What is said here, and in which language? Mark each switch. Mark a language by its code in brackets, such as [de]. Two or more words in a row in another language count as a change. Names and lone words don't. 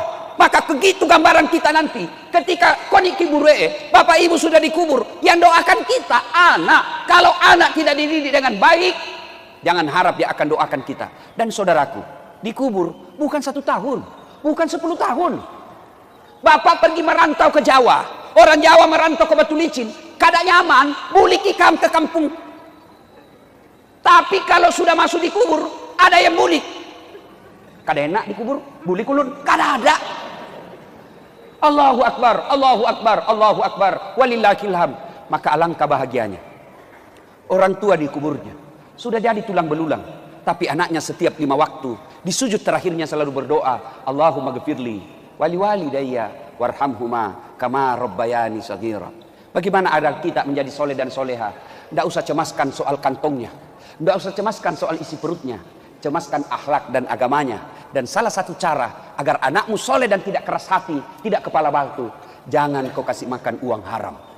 [id] Maka begitu gambaran kita nanti. Ketika koni kiburee, bapak ibu sudah dikubur. Yang doakan kita, anak. Kalau anak tidak dididik dengan baik, jangan harap dia akan doakan kita. Dan saudaraku, dikubur bukan 1 tahun. Bukan 10 tahun. Bapak pergi merantau ke Jawa. Orang Jawa merantau ke Batu Licin. [bjn] Kada nyaman, bulik ikam ke kampung. Tapi kalau sudah masuk di kubur, ada yang bulik. Kada enak dikubur, bulik ulun, kada ada. [ar] الله أكبر، الله أكبر، الله أكبر، ولله الحمد. [id] Maka alangkah bahagianya. Orang tua dikuburnya sudah jadi tulang belulang, tapi anaknya setiap 5 waktu di sujud terakhirnya selalu berdoa, [ar] اللهم اغفر لي ولوالدي وارحمهما كما ربياني صغيرا. [id] Bagaimana ada kita menjadi soleh dan soleha? Tidak usah cemaskan soal kantongnya, tidak usah cemaskan soal isi perutnya, cemaskan akhlak dan agamanya. Dan salah satu cara agar anakmu soleh dan tidak keras hati, tidak kepala batu, jangan kau kasih makan uang haram.